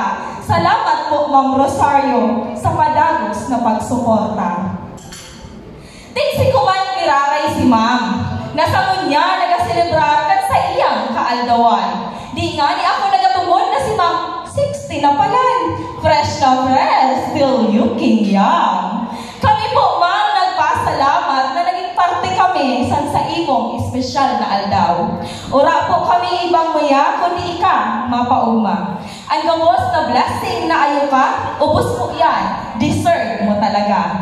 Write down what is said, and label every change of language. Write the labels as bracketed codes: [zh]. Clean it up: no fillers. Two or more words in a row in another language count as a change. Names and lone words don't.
[bik] Salamat po, Ma'am Rosario, sa padagos na pagsuporta. Tingsi ko man kiraray si Ma'am, nasa munya nagaselebrar kan sa iyang kaaldawan. Di nga ni ako nagatumon na si Ma'am 60 na palan. [en] Fresh na fresh, still looking young. [bik] Kami po, Ma'am, nagpasalamat na naging parte kami sa imong espesyal na aldaw. Ura po kami ibang maya, kundi ika, mapauma. Ang gawos na blessing na ayo ka, ubos mo yan, deserve mo talaga.